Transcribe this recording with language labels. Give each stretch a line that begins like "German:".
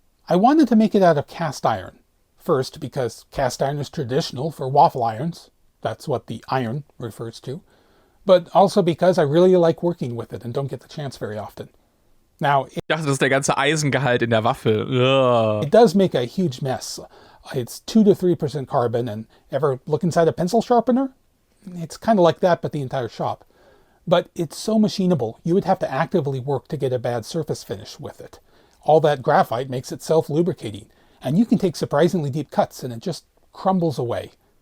English: I wanted to make it out of cast iron. First, because cast iron is traditional for waffle irons. That's what the iron refers to. But also because I really like working with it and don't get the chance very often. Now,
German: Ich dachte, das ist der ganze Eisengehalt in der Waffel. Ugh.
English: it does make a huge mess. It's 2 to 3% carbon, and ever look inside a pencil sharpener? It's kind of like that, but the entire shop. But it's so machinable, you would have to actively work to get a bad surface finish with it. All that graphite makes it self-lubricating, and you can take surprisingly deep cuts and it just crumbles away.